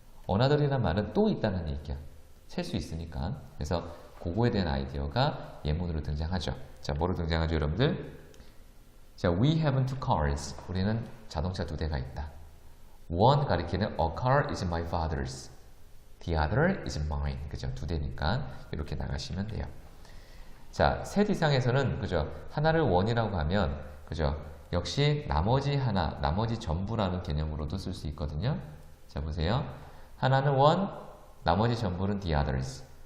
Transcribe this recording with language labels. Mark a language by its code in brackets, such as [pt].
[ko] another이라는 말은 또 있다는 얘기야. 셀 수 있으니까. 그래서 그거에 대한 아이디어가 예문으로 등장하죠. 자, 뭐로 등장하죠, 여러분들? [en] 자, we have two cars. [ko] 우리는 자동차 두 대가 있다. [en] one 가리키는 a car is my father's. The other is mine. 그죠? [ko] 두 대니까 이렇게 나가시면 돼요. 자, 셋 이상에서는 그죠? 하나를 원이라고 하면 그죠? 역시 나머지 하나, 나머지 전부라는 개념으로도 쓸 수 있거든요. 자, 보세요. 하나는 one, 나머지 전부는 the others.